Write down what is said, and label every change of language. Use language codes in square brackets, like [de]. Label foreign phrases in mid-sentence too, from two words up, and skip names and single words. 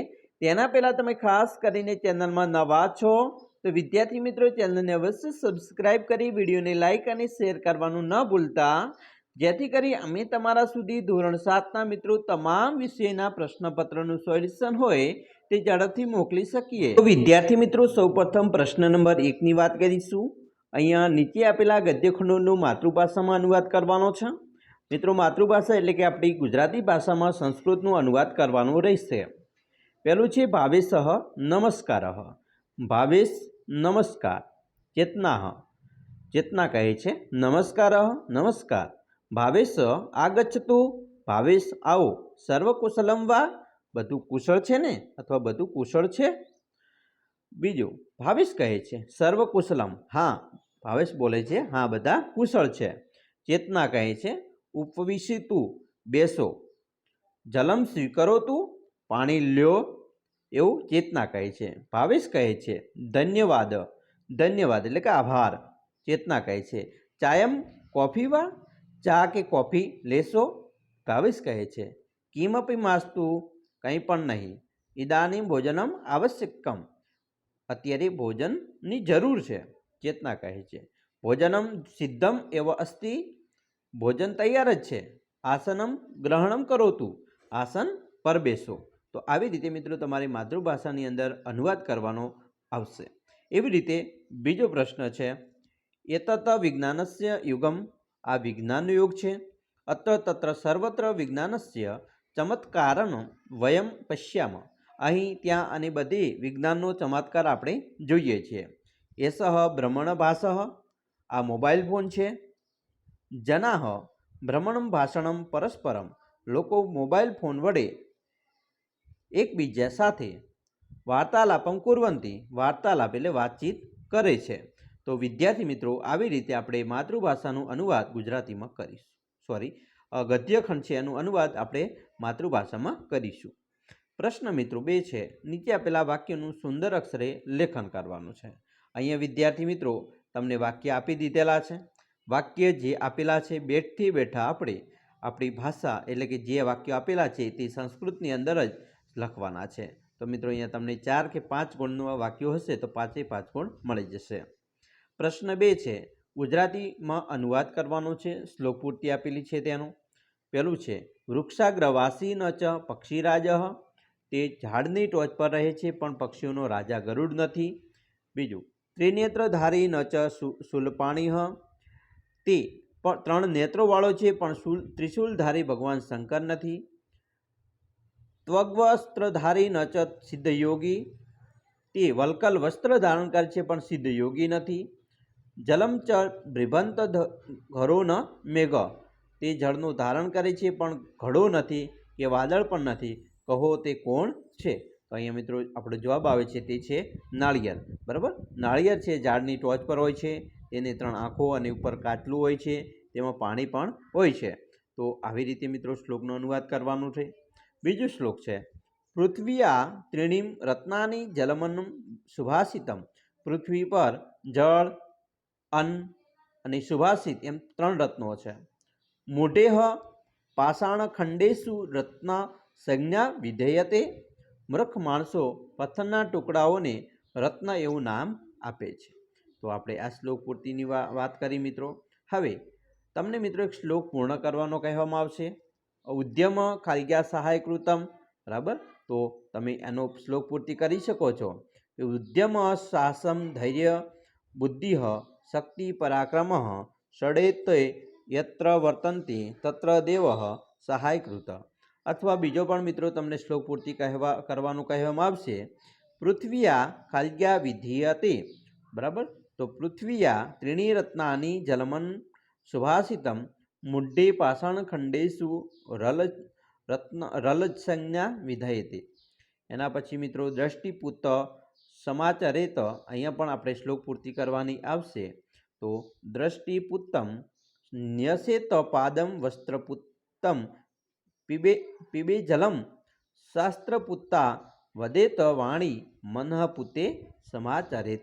[gu] તેના પહેલાં તમે ખાસ કરીને ચેનલમાં નવા છો તો વિદ્યાર્થી મિત્રો ચેનલને અવશ્ય સબસ્ક્રાઇબ કરી વિડીયોને લાઇક અને શેર કરવાનું ન ભૂલતા, જેથી કરી અમે તમારા સુધી ધોરણ 7ના મિત્રો તમામ વિષયના પ્રશ્નપત્રનું સોલ્યુશન હોય તે ઝડપથી મોકલી શકીએ। તો વિદ્યાર્થી મિત્રો સૌપ્રથમ પ્રશ્ન નંબર 1ની વાત કરીશું। અહીંયા નીચે આપેલા ગદ્યખંડોનું માતૃભાષામાં અનુવાદ કરવાનો છે। મિત્રો માતૃભાષા એટલે કે આપણી ગુજરાતી ભાષામાં સંસ્કૃતનું અનુવાદ કરવાનું રહેશે। પહલૂ હૈ ભાવેશ નમસ્કાર। ભાવેશ નમસ્કાર। ચેતના ચેતના કહે છે નમસ્કાર નમસ્કાર। [sa] भावेश आगच्छतु। भावेश आओ। सर्वकुशलम वा [gu] બધુ કુશળ છે ને અથવા બધુ કુશળ છે। બીજૂ ભાવેશ કહે છે સર્વકુશલમ। હા ભાવેશ બોલે છે હા બધા કુશળ છે। ચેતના કહે છે ઉપવિશિતુ બેસો। [sa] जलम स्वीकरोतु [gu] પાણી લ્યો એવં ચેતના કહે છે। ભાવેશ કહે છે ધન્યવાદ। ધન્યવાદ એટલે કે આભાર। ચેતના કહે છે [sa] चायम कॉफी वा [gu] ચા કે કૉફી લેશો। ભાવેશ કહે છે [sa] किमपि मास्तु [gu] કંઈ પણ નહીં। [sa] इदानीं भोजनम आवश्यकम। [gu] અત્યારે ભોજનની જરૂર છે। ચેતના કહે છે [sa] भोजनम सिद्धम एव अस्ति। [gu] ભોજન તૈયાર જ છે। [sa] आसनम ग्रहणम करोतु। [gu] આસન પર બેસો। तो આવી રીતે મિત્રો તમારી માતૃભાષાની અંદર અનુવાદ કરવાનો આવશે। એવી રીતે બીજો પ્રશ્ન છે [sa] એતત વિજ્ઞાનસ્ય યુગમ। [gu] આ વિજ્ઞાનનો યુગ છે। [sa] અત્ર તત્ર સર્વત્ર વિજ્ઞાનસ્ય ચમત્કારન વયમ પશ્યામ। [gu] અહીં ત્યાં અને બધી વિજ્ઞાનનો ચમત્કાર આપણે જોઈએ છીએ। [sa] એસહ ભ્રમણભાષः। [gu] આ મોબાઈલ ફોન છે। [sa] જનાઃ ભ્રમણમ ભાષણમ પરસ્પરમ। [gu] લોકો મોબાઈલ ફોન વડે એકબીજા સાથે [sa] वार्तालापम कुर्वन्ति। [gu] વાર્તાલાપ એટલે વાતચીત કરે છે। તો વિદ્યાર્થી મિત્રો આવી રીતે આપણે માતૃભાષાનું અનુવાદ ગુજરાતીમાં કરીશું। સૉરી ગદ્યખંડ છે એનું અનુવાદ આપણે માતૃભાષામાં કરીશું। પ્રશ્ન મિત્રો 2 છે। નીચે આપેલા વાક્યનું સુંદર અક્ષરે લેખન કરવાનું છે। અહીંયા વિદ્યાર્થી મિત્રો તમને વાક્ય આપી દીધેલા છે। વાક્ય જે આપેલા છે બેઠથી બેઠા આપણે આપણી ભાષા એટલે કે જે વાક્ય આપેલા છે તે સંસ્કૃતની અંદર જ લખવાના હૈ। તો મિત્રો અહીંયા તમને 4 કે 5 ગુણનું વાક્યો હશે તો 5 5 ગુણ મળી જશે। પ્રશ્ન 2 છે ગુજરાતી મેં અનુવાદ કરવાનો છે। શ્લોક પૂર્તિ આપેલી છે તેનું। પહેલું છે [sa] वृक्षाग्रवासी न च पक्षीराजः। [gu] તે ઝાડની ટોચ પર રહે છે પણ પક્ષીઓનો રાજા ગરુડ નથી। [sa] बीजुं त्रिनेत्रधारी न च शूलपाणिः। [gu] તે પણ 3 નેત્રોવાળો છે પણ ત્રિશૂલધારી ભગવાન શંકર નથી। [sa] त्वग्वस्त्रधारी न च सिद्धयोगी। [gu] તે વલ્કલ વસ્ત્ર ધારણ કરે છે પણ સિદ્ધયોગી નથી। [sa] जलम च बिभंत घरो न मेघ। [gu] તે જળનું ધારણ કરે છે પણ ઘડો નથી કે વાદળ પણ નથી। કહો તે કોણ છે। તો અહીંયા મિત્રો આપણો જવાબ આવે છે તે છે નાળિયેર। બરાબર નાળિયેર છે ઝાડની ટોચ પર હોય છે। તેને 3 આંખો અને ઉપર કાટલું હોય છે। તેમાં પાણી પણ હોય છે। તો આવી રીતે મિત્રો શ્લોકનો અનુવાદ કરવાનો છે। બીજો શ્લોક હૈ [sa] पृथ्वीया त्रीणीम रत्नानि जलमन्नं सुभाषितम। [gu] પૃથ્વી પર જલ અન્ન અને સુભાષિત એમ 3 રત્નો હૈ। [sa] मूढेह पाषाणखंडेषु रत्न संज्ञा विधेयते। [gu] મૂર્ખ માણસો પથ્થરના ટુકડાઓને રત્ન એવં નામ આપે છે। તો આપણે આ શ્લોક પૂર્તિની વાત કરી મિત્રો। હવે તમને મિત્રો એક શ્લોક પૂર્ણ કરવાનો કહેવામાં આવશે। [sa] उद्यम खालिग्या सहाय कृतम। [gu] બરાબર તો તમે એનો શ્લોક પૂર્તિ કરી શકો છો। [sa] उद्यम साहसम धैर्य बुद्धि शक्ति पराक्रम षडेते यत्र वर्तन्ते तत्र देवः सहाय कृत। [gu] અથવા બીજો પણ મિત્રો તમને શ્લોક પૂર્તિ કરવાનું કહેવામાં આવશે। [sa] पृथ्वीया खालिग्या विधीयते। [gu] બરાબર તો [sa] पृथ्वीया त्रीणी रत्नानि जलमन् सुभाषितम। मुड्डे पाषाणखंडेषु रल रत्न रलज संज्ञा विधेयते। [gu] એના પછી મિત્રો [sa] દ્રષ્ટિપુત સમાચરેત, [gu] અહીંયા પણ આપણે શ્લોક પૂર્તિ કરવાની આવશે. [sa] તો દ્રષ્ટિપુત્તમ ન્યસેત પાદમ વસ્ત્રપુત્તમ પીબે જલમ શાસ્ત્રપુત્તા વદેત વાણી મનઃપુતે સમાચરેત.